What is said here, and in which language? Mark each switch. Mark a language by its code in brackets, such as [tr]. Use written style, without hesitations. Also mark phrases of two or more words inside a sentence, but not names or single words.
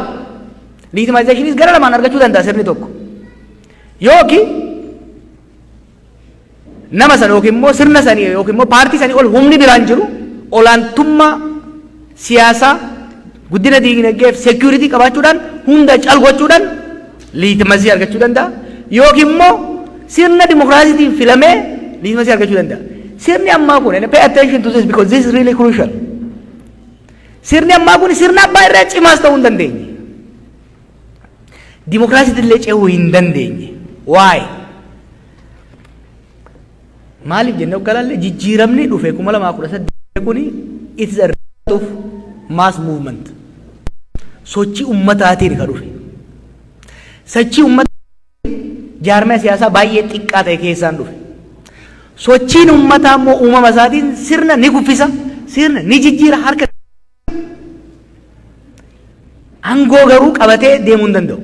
[om] Liitimaayizeeshiniis gara lamaan argachuu danda'a sirni tokko. Yookiin nama sana yookiin immoo sirna sanii yookiin immoo paartii sanii ol humni biraan jiru olaantummaa siyaasaa guddina diinagdee fi security qabaachuudhaan hunda caalgochuudhaan liitimaasii argachuu danda'a. Yookiin immoo sirna dimokiraasiitiin filamee liitimaasii argachuu danda'a. Sirni ammaa kun [en] pay attention to this because this is really crucial. [om] Sirni ammaa kun sirna abbaa irraa cimaas ta'uu hin dandeenye. Dimokiraasiitiin illee ce'uu hin dandeenye. [en] Why? [om] Maaliif jennee oggalaallee jijjiiramni dhufe 2018 kuni [en] it is a result of mass movement. [om] Sochii ummataatiin ka dhufe. Sochii ummataa jaarmaa siyaasaa baay'ee xiqqaa ta'e keessaan dhufe. Sochiin ummataa immoo uumama isaatiin sirna ni kuffisa, sirna ni jijjiira harka. Aangoo garuu qabatee deemuu hin danda'u.